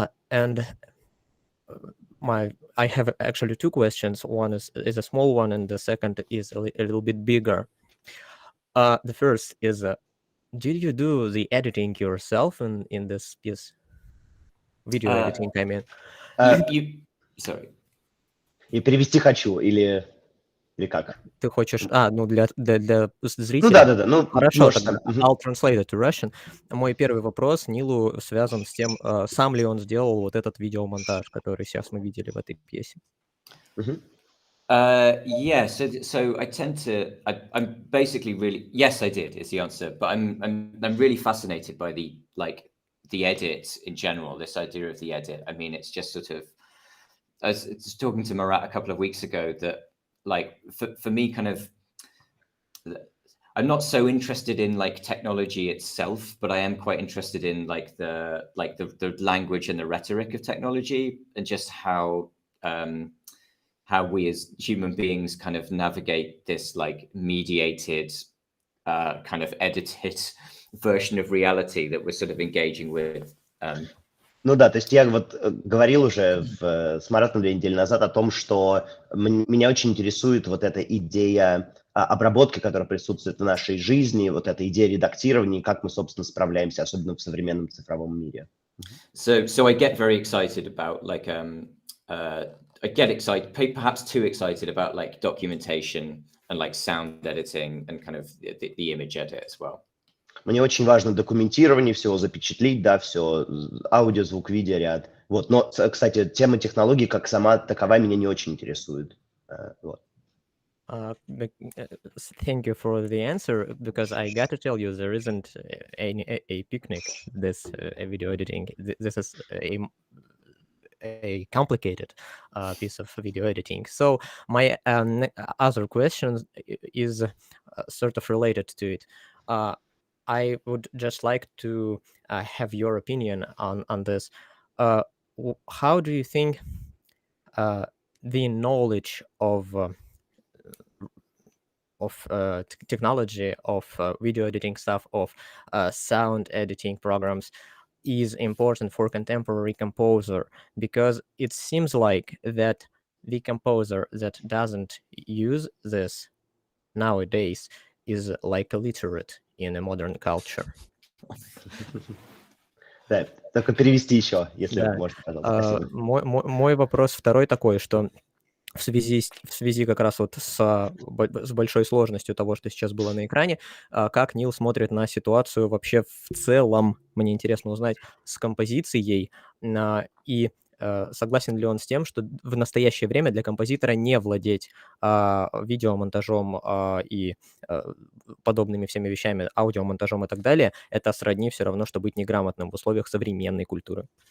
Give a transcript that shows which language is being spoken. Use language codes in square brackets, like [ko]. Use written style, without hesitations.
[en] And I have actually two questions. One is a small one, and the second is a little bit bigger. The first is, did you do the editing yourself in this piece? Video editing, I mean. Sorry. [ru] И перевести хочу, или как? Ты хочешь... для зрителей? Ну да. Ну, хорошо, тогда [en] I'll translate it to Russian. [ru] Мой первый вопрос Нилу связан с тем, сам ли он сделал вот этот видеомонтаж, который сейчас мы видели в этой пьесе. [en] Yeah, so I tend to, I'm basically really, yes, I did is the answer, but I'm really fascinated by the edit in general, this idea of the edit. I mean, it's just sort of, I was talking to Marat a couple of weeks ago that like, for me kind of, I'm not so interested in like technology itself, but I am quite interested in like the language and the rhetoric of technology, and just how we as human beings kind of navigate this like mediated, kind of edited version of reality that we're sort of engaging with. [ru] Ну да, то есть я вот говорил уже с Маратом 2 недели назад о том, что меня очень интересует вот эта идея обработки, которая присутствует в нашей жизни, вот эта идея редактирования, и как мы, собственно, справляемся, особенно в современном цифровом мире. [en] So I get very excited about like I get excited, perhaps too excited about like documentation and like sound editing and kind of the image edit as well. [ru] Мне очень важно документирование, всего запечатлить, да, все, аудио, звук, видеоряд. Вот. Но, кстати, тема технологий как сама таковая меня не очень интересует. Вот. [en] Thank you for the answer, because I got to tell you there isn't a picnic this video editing. This is a complicated piece of video editing. So my other question is sort of related to it. I would just like to have your opinion on this. How do you think the knowledge of technology, of video editing stuff, of sound editing programs is important for contemporary composer? Because it seems like that the composer that doesn't use this nowadays is like illiterate in a modern culture. [ru] Да, только перевести еще, если можно, пожалуйста. Мой вопрос второй такой, что в связи как раз вот с большой сложностью того, что сейчас было на экране, как Нил смотрит на ситуацию вообще в целом, мне интересно узнать, с композицией, и согласен ли он с тем, что в настоящее время для композитора не владеть видеомонтажом и подобными всеми вещами, аудиомонтажом и так далее, это сродни все равно, что быть неграмотным в условиях современной культуры.